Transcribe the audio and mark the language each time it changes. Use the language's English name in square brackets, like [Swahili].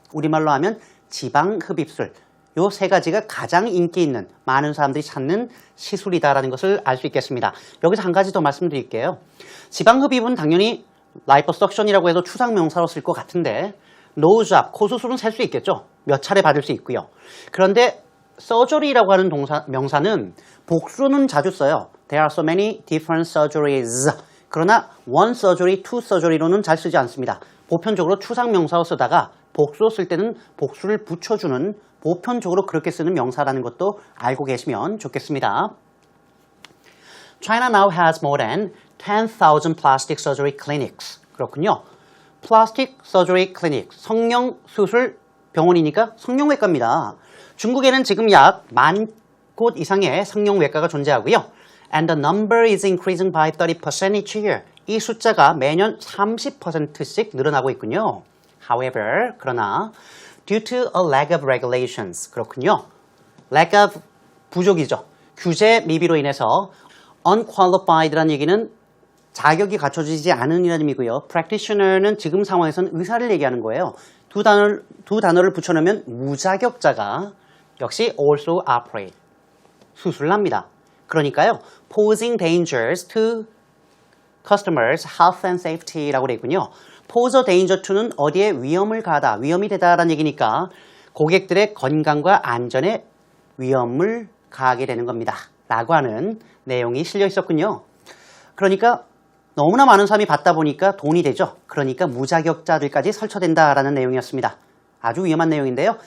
[Korean] 우리말로 하면 지방 흡입술. 요 세 가지가 가장 인기 있는 많은 사람들이 찾는 시술이다라는 것을 알 수 있겠습니다. 여기서 한 가지 더 말씀드릴게요. 지방 흡입은 당연히 liposuction이라고 해도 추상 명사로 쓸 것 같은데 nose job, 코 수술은 셀 수 있겠죠. 몇 차례 받을 수 있고요. 그런데 surgery라고 하는 명사는 복수는 자주 써요. [English] There are so many different surgeries. [Korean] 그러나 [English] one surgery, two surgery [Korean] 로는 잘 쓰지 않습니다. 보편적으로 추상 명사로 쓰다가 복수로 쓸 때는 복수를 붙여주는 보편적으로 그렇게 쓰는 명사라는 것도 알고 계시면 좋겠습니다. [English] China now has more than 10,000 plastic surgery clinics. [Korean] 그렇군요. [English] Plastic surgery clinic, [Korean] 성형수술 병원이니까 성형외과입니다. 중국에는 지금 약 10,000곳 이상의 성형외과가 존재하고요. [English] And the number is increasing by 30% each year. [Korean] 이 숫자가 매년 30%씩 늘어나고 있군요. [English] However, [Korean] 그러나 [English] due to a lack of regulations. [Korean] 그렇군요. lack of 부족이죠. 규제 미비로 인해서 unqualified라는 얘기는 자격이 갖춰지지 않은 이라는 의미고요. practitioner는 지금 상황에서는 의사를 얘기하는 거예요. 두 단어를 붙여놓으면 무자격자가 역시 [English] also operate. [Korean] 수술을 합니다. 그러니까요. [English] posing dangers to customers' health and safety [Korean] 라고 되어 있군요. [English] pose a danger to [Korean] 는 어디에 위험을 가하다, 위험이 되다라는 얘기니까 고객들의 건강과 안전에 위험을 가하게 되는 겁니다. 라고 하는 내용이 실려 있었군요. 그러니까 너무나 많은 사람이 받다 보니까 돈이 되죠. 그러니까 무자격자들까지 설쳐된다라는 내용이었습니다. 아주 위험한 내용인데요.